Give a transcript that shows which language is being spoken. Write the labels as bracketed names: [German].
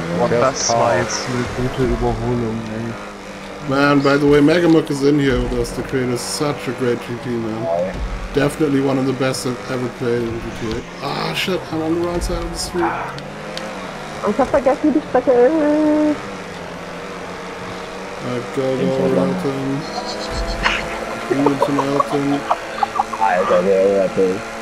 [German] Das war jetzt eine gute Überholung, ey. [English] Man, by the way, Megamuk is in here with us. The creator is such a great GP, man. Definitely one of the best I've ever played in GTA. Ah, shit, I'm on the wrong side of the street. [German] Ich hab vergessen, wie die Strecke ist. [English] Go, Elton. Elton, Elton. [German] Alter, der Elton.